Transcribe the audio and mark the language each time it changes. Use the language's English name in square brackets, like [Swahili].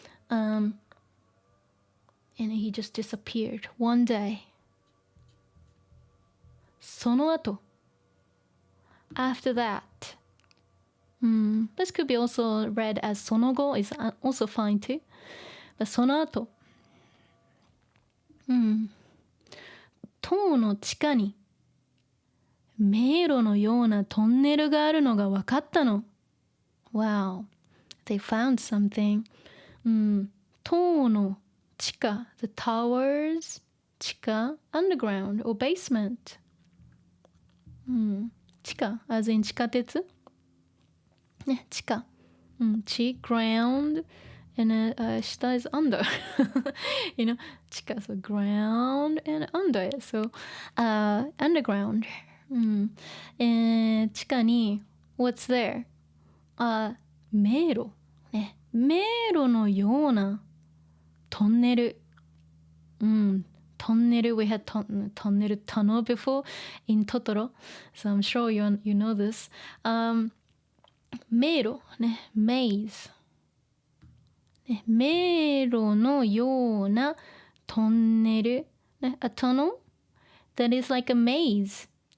[English] And he just disappeared one day. [Japanese] その後 [English] after that. This could be also read as その後 is also fine too. [Japanese] But その後、塔の地下に迷路のようなトンネルがあるのが分かったの。 [English] Wow, they found something. [Japanese] 塔の地下 [English] the towers 地下 underground or basement. [Japanese] 地下 [English] as in [Japanese] 地下鉄ね、地下。 [English] 地 ground and 下 is under. You know, 地下 so ground and under. So underground. 地下に what's there? [Japanese] 迷路。ね、迷路のようなトンネル。 [English] トンネル we had トンネル tunnel before in Totoro. So I'm sure you know this. 迷路ね maze ね [Japanese] 迷路のようなトンネルね [English] a tunnel that is like a maze.